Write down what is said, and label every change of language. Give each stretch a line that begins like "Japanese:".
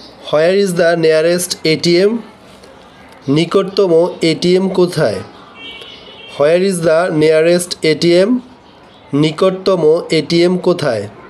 English: Where is the nearest ATM?
Bangla: নিকটতম ATM কোথায়?
English: Where is the nearest ATM?
Bangla: নিকটতম ATM কোথায়?